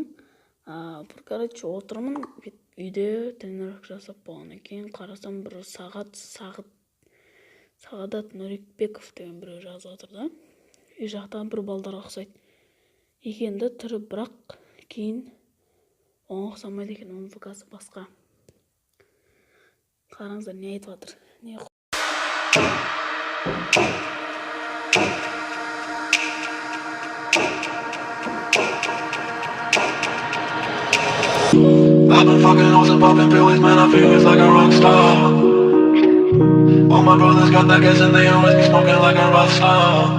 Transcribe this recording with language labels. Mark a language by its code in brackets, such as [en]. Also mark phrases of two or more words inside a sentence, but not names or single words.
[kk] Отырмын үйде тренировка жасап болғаннан кейін қарасам бір Сағадат Нұрекбеков деген біреу жазып отыр да. Үй жақтан бір балдарға ұқсайды екенді түрі, бірақ кейін оған ұқсамайды екен, оның ВК-сы басқа. Қараңыздар, не айтып жатыр. [en] I've been fucking hoes and popping pills, man, I feel it's like a rock star. All my brothers got that gas and they always be smoking like a rock star.